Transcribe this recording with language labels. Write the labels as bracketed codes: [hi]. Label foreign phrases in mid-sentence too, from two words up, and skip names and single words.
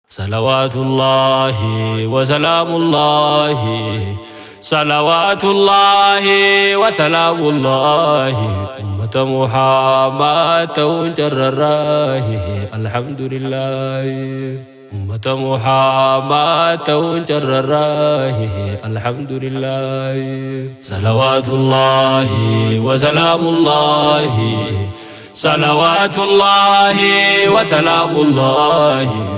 [ar] صلوات الله وسلام الله، صلوات الله وسلام الله. [om] Ummata Muhammad ta'uun carrarraahi, alhamdulillah. Ummata Muhammad ta'uun carrarraahi, alhamdulillah. [ar] صلوات الله وسلام الله، صلوات الله وسلام الله.